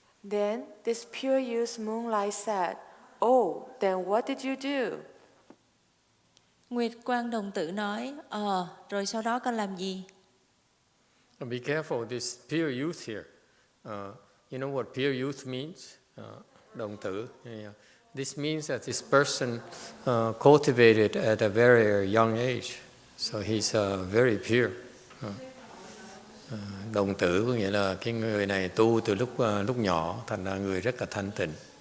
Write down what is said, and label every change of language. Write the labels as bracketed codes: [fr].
[en] Then this pure youth Moonlight said, "Oh, then what did you do?" [vi] Nguyệt Quang Đồng Tử nói, rồi sau đó con làm gì? [en] Be careful, this pure youth here. You know what pure youth means? Đồng tử. Yeah. This means that this person cultivated at a very young age. So he's very pure. [vi] Đồng tử có nghĩa là cái người này tu từ lúc nhỏ, thành ra người rất là thanh tịnh.